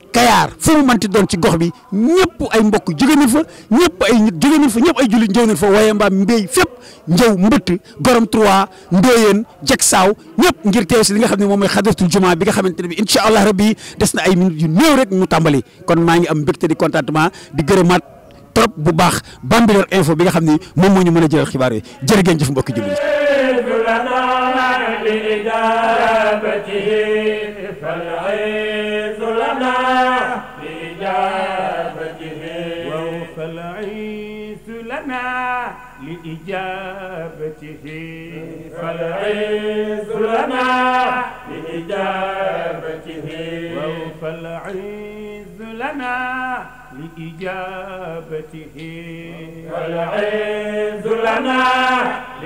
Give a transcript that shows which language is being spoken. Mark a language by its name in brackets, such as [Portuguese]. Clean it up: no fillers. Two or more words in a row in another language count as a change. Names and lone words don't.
[Wolof] Kayaar fu mu mënti doon ci gox bi ñëpp ay mbokk jóge nañ fa ñëpp ay nit jóge nañ fa ñëpp ay jullit ñëw nañ fa waaye mbaam mbéy fépp njëw mbëtt Gorom 3 Ndoyeen Jek Saaw ñëpp ngir teew si li nga xam ne moom mooy xadratul juma bi nga xamante ne bi [Arabic] إن شاء الله [Wolof] rabbi des na ay minutes yu néew rek ñu tàmbali kon maa ngi am mbégte di contentement di gërëmaat trop bu baax Bambilor info bi nga xam ne moom moo ñu mën a jëlal xibaar yi jërë ngeen jëf mbokki jullit [Arabic] فالعز لنا لإجابته فالعز لنا لإجابته فالعز لنا لإجابته فالعز لنا لإجابته فالعز لنا